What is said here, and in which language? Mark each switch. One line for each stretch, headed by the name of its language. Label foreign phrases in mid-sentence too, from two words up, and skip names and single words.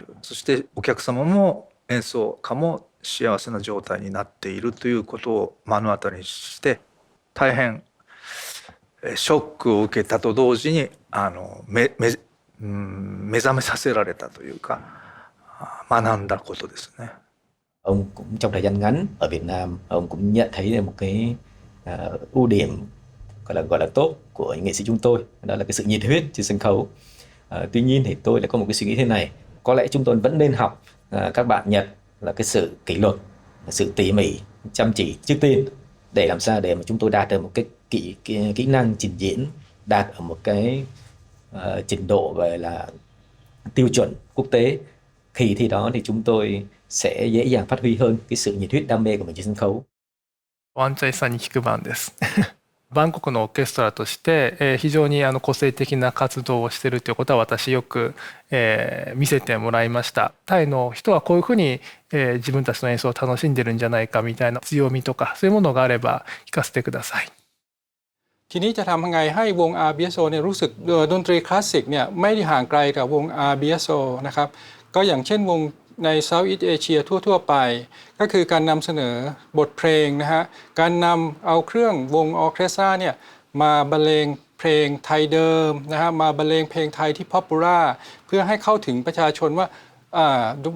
Japanese: そしてお客様も演奏家も幸せな状態になっているということを目の当たりにして大変ショックを受けたと同時に目覚めさせられたというか学んだことですね。
Vietnamese: Ông cũng trong thời gian ngắn ở Việt Nam, ông cũng nhận thấy một cái ưu điểm gọi là tốt của những nghệ sĩ chúng tôi, đó là cái sự nhiệt huyết trên sân khấu. Tuy nhiên thì tôi lại có một cái suy nghĩ thế này, có lẽ chúng tôi vẫn nên học các bạn Nhật là cái sự kỷ luật, sự tỉ mỉ, chăm chỉ trước tiên, để làm sao để mà chúng tôi đạt được một cái kỹ năng trình diễn đạt ở một cái trình độ gọi là tiêu chuẩn quốc tế. Khi đó thì chúng tôi sẽ dễ dàng phát huy hơn cái sự nhiệt huyết đam mê của mình trên sân khấu.
Japanese: ワンチャイさんに聞く番です。バンコクのオーケストラとして、非常に個性的な活動をしているということは私よく、見せてもらいました。タイの人はこういうふうに、自分たちの演奏を楽しんでるんじゃないかみたいな強みとかそういうものがあれば聞かせてください。
Thai: ทีนี้จะทำยังไงให้วง RBSO เนี่ยรู้สึกดนตรีคลาสสิกเนี่ยไม่ได้ห่างไกลกับวง RBSO นะครับก็อย่างเช่นวงใน
English: Southeast Asia
Thai: ทั่วๆไปก็คือการนำเสนอบทเพลงนะฮะการนำเอา เครื่องวงออร์เคสตราเนี่ยมาบรรเลงเพลงไทยเดิมนะฮะมาบรรเลงเพลงไทยที่ป๊อปปูล่าเพื่อให้เข้าถึงประชาชนว่าว